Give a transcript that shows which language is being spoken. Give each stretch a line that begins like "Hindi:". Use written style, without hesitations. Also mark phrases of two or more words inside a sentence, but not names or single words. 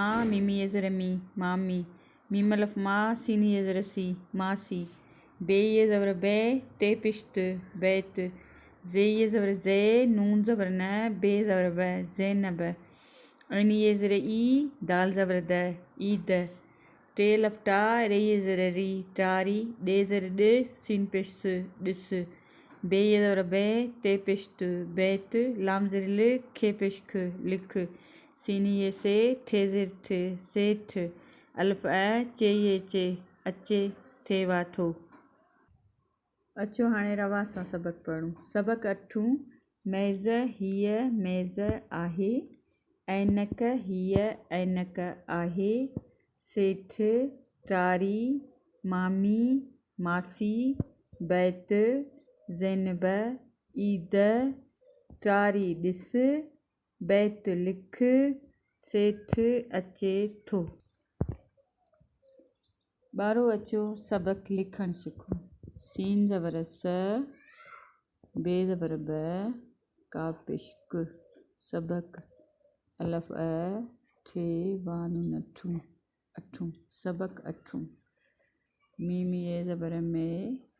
Sindhi: मीमी ज़र मी मामी मीम लफ्मा सीनी ज़र सी मासी बे ये ज़बर बे ते पिश्त बैत जे ये ज़बर जे नून ज़बर न बे ज़बर ब ज़ैनब ऐन ये ज़र ई दाल ज़बर द ईद टे लफ्टा रे ज़र री टारी डे ज़र ड सीन पिश्त डिस बे ये ज़बर बे ते पिश्त बैत लाम ज़र ल खे पिश्क लिख सीनी ये से ठे ज़र ठ सेठ अल्फ अ चे ये चे अचे थे वा थो। अचो हाणे रवा सां सबक पढ़ूं। सबक अठूं मैज़ हीअ मैज़ आहे ऐनक हीअ ऐनक आहे सेठ टारी मामी मासी बैत ज़ैनब ईद टारी ॾिस बैत लिख सेठ अचे थो। ॿारो अचो सबक लिखण सिखो। सीन ज़बर स बे ज़बर ब काफ पेशक सबक अलफ अ ठे वानून अठूं सबक अठूं मीम ये ज़बर में